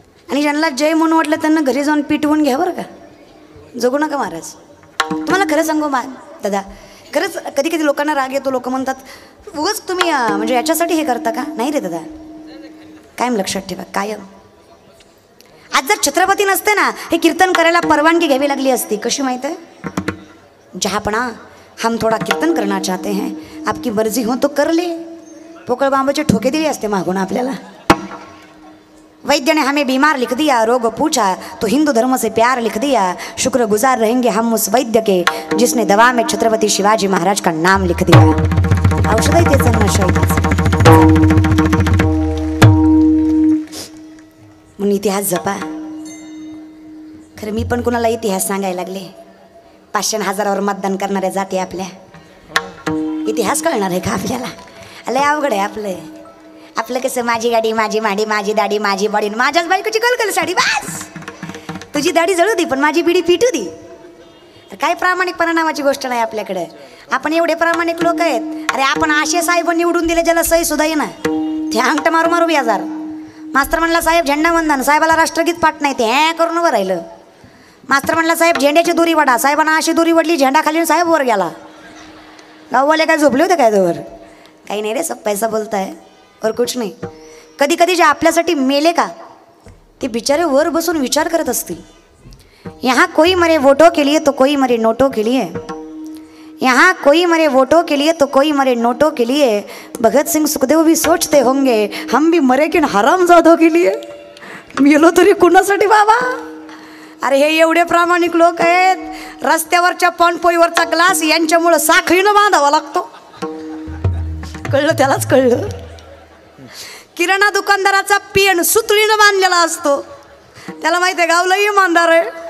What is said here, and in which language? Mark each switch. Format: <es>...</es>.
<mr>आणि ज्यांना जय म्हणून वाटलं त्यांना घरी जाऊन पिटवून घ्या बरं का. जगू नका महाराज. तुम्हाला खरं सांगू दादा, खरंच कधी कधी लोकांना राग येतो. लोक म्हणतात उगाच तुम्ही म्हणजे याच्यासाठी हे करता का? नाही रे दादा, कायम लक्षात ठेवा, कायम. आज जर छत्रपती नसते ना, हे कीर्तन करायला परवानगी घ्यावी लागली असती. कशी माहित आहे?</mr> <hi>जहापणा, हम थोडा कीर्तन करना चाहते हैं, आपकी मर्जी हो तो कर ले.</hi> <mr>पोकळ बांबाचे ठोके दिले असते मागून आपल्याला.</mr> <hi>वैद्य ने हमें बीमार लिख दिया, रोग पूछा तो हिंदू धर्म से प्यार लिख दिया. शुक्रगुजार रहेंगे हम उस वैद्य के जिसने दवा में छत्रपति शिवाजी महाराज का नाम लिख दिया.</hi> <mr>औषध आहे त्याचं, नशा आहे त्याचं. म्हणून इतिहास जपा. खरं मी पण कुणाला इतिहास सांगायला लागले. 500 हजारावर मतदान करणाऱ्या जाती आपल्या. इतिहास कळणार आहे का आपल्याला? लय अवघड आहे आपलं. आपलं कसं माझी गाडी, माझी माडी, माझी दाढी, माझी बॉडी, माझ्याच बायकोची कलकल साडी. बस, तुझी दाढी जळू दे पण माझी बिडी पिटू दे. काय प्रामाणिकपणा नावाची गोष्ट नाही आपल्याकडे. आपण एवढे प्रामाणिक लोक आहेत. अरे आपण आशे साहेब निवडून दिले, ज्याला सही सुद्धा ये ना, ते अंगठ मारू मारू बेजार. मास्तर म्हणला साहेब झेंडा वंदन, साहेबाला राष्ट्रगीत पाठ नाही, ते हे करून उभं राहिलं. मास्तर म्हणला साहेब झेंड्याची दोरी वडा, साहेबांना अशी दोरी वडली, झेंडा खाली साहेब वर गेला. गाववाले काय झोपले होते काय दोवर? काही नाही रे,</mr> <hi>सब पैसा बोलताय और कुछ नहीं.</hi> <mr>कधी कधी जे आपल्यासाठी मेले का ते बिचारे वर बसून विचार करत असतील.</mr> <hi>यहाँ कोई मरे वोटों के लिए तो कोई मरे नोटों के लिए. यहाँ कोई मरे वोटों के लिए तो कोई मरे नोटों के लिए. भगत सिंह सुखदेव भी सोचते होंगे हम भी मरे की हरामजादों के लिए.</hi> <mr>मेलो तरी कुणासाठी बाबा? अरे हे एवढे प्रामाणिक लोक आहेत. रस्त्यावरच्या पानपोईवरचा ग्लास यांच्यामुळं साखळीनं बांधावा लागतो. कळलं? त्यालाच कळलं. किराणा दुकानदाराचा पेन सुतळीनं बांधलेला असतो, त्याला माहिती आहे गावला इमानदार आहे.</mr>